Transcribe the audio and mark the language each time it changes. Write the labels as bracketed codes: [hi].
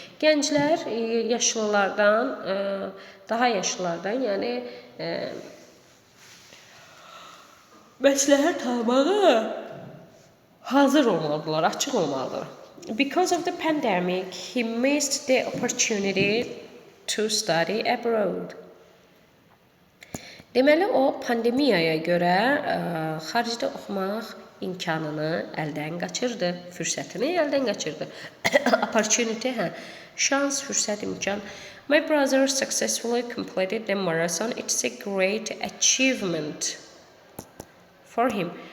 [az] Gənclər yaşlılardan, daha yaşlılardan, yəni məsləhət almağa hazır olmalıdırlar, açıq olmalıdırlar. [en] Because of the pandemic, he missed the opportunity to study abroad. [az] Deməli, o pandemiyaya görə xaricdə oxumaq imkanını əldən qaçırdı, fürsətini əldən qaçırdı. Opportunity, şans, fürsət, imkan. [en] My brother successfully completed the marathon. It's a great achievement for him.